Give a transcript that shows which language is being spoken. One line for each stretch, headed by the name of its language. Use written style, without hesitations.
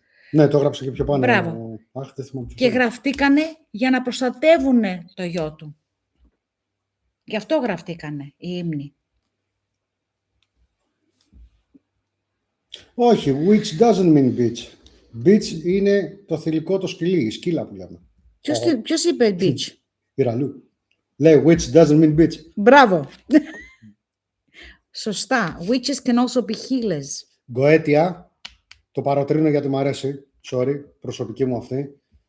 Greek: Ναι, το έγραψε και πιο πάνω. Μπράβο. Αχ, δεν θυμάμαι Και γραφτήκανε για να προστατεύουν το γιο του. Γι' αυτό γραφτήκανε οι ύμνοι. Όχι,
English: witch doesn't mean bitch.
Greek: Bitch είναι το θηλυκό το σκυλί, η σκύλα που λέμε. Ποιος είπε bitch? Η Ραλού. Λέει
English: witch doesn't mean bitch.
Greek: Μπράβο. Σωστά.
English: Witches can also be healers.
Greek: Γκοέτια, το παροτρύνω γιατί μου αρέσει. Sorry, προσωπική μου αυτή.